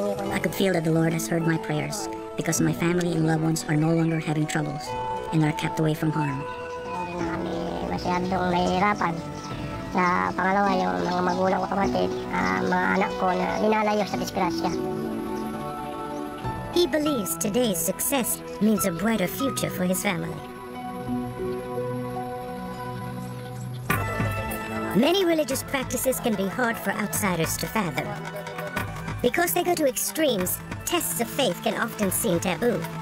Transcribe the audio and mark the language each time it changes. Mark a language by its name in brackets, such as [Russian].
[English] I could feel that the Lord has heard my prayers because my family and loved ones are no longer having troubles and are kept away from harm. [Filipino] Hindi na kami masyadong nahihirapan. Sa pangalawa, yung mga magulang ko kapatid, mga anak ko na ninalayo sa disgrasya. [English] He believes today's success means a brighter future for his family. Many religious practices can be hard for outsiders to fathom. Because they go to extremes, tests of faith can often seem taboo.